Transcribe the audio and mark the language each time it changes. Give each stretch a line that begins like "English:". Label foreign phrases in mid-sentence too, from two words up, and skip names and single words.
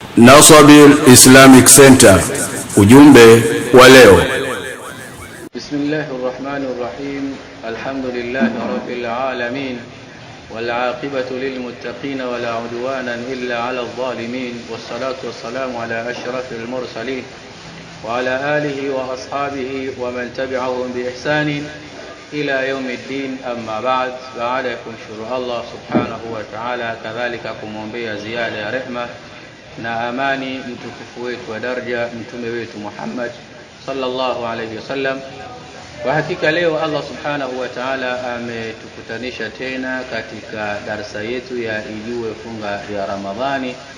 Swahili: Nasabil Islamic Center, ujumbe wa leo.
Arabic: بسم الله الرحمن الرحيم. الحمد لله رب العالمين والعاقبة للمتقين ولا عدوان إلا على الظالمين والصلاة والسلام على أشرف المرسلين وعلى آله وأصحابه ومن تبعهم بإحسان إلى يوم الدين. أما بعد.
Swahili: Baada ya kumshukuru Allah
Arabic: سبحانه وتعالى,
Swahili: kadhalika kumwombea ziada ya rehma na amani mtukufu wetu wa daraja mtume wetu Muhammad
Arabic: صلى الله عليه وسلم.
Swahili: Kwa hakika leo Allah
Arabic: سبحانه وتعالى
Swahili: ametukutanisha tena katika darasa yetu ya ijue funga ya Ramadhani,